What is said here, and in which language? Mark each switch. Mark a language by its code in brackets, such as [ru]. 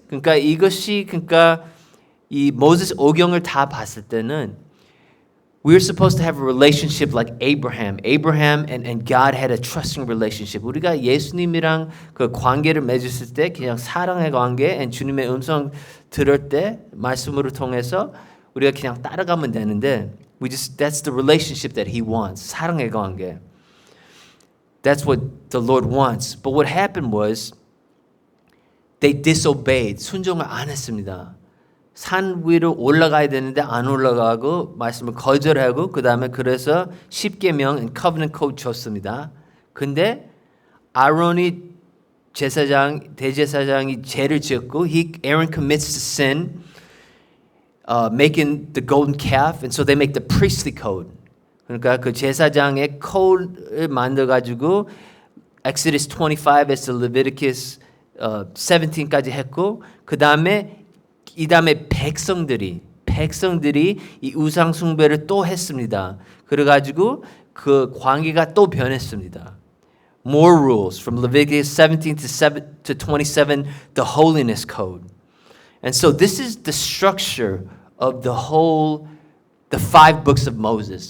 [ko] 그러니까 이것이 이 모세스 오경을 다 봤을 때는 [en] we're supposed to have a relationship like Abraham. Abraham and God had a trusting relationship. [ko] 우리가 예수님이랑 그 관계를 맺었을 때 그냥 사랑의 관계, and 주님의 음성 들을 때 말씀으로 통해서 우리가 그냥 따라가면 되는데 [en] that's the relationship that He wants. [ko] 사랑의 관계. [en] That's what the Lord wants. But what happened was they disobeyed. [ko] 순종을 안 했습니다. 산 위로 올라가야 되는데 안 올라가고 말씀을 거절하고 그 다음에 그래서 10계명 and covenant code 줬습니다. 근데 아론이 대제사장이 죄를 지었고 [en] Aaron commits to sin, making the golden calf, and so they make the priestly code. [ko] 그러니까 그 제사장의 code를 만들어가지고 Exodus 25에서 Leviticus 17까지 했고 그 다음에 이 다음에 백성들이 이 우상 숭배를 또 했습니다. 그래가지고 그 관계가 또 변했습니다. [en] More rules from Leviticus 17 to 27, the holiness code. And so this is the structure of the five books of Moses.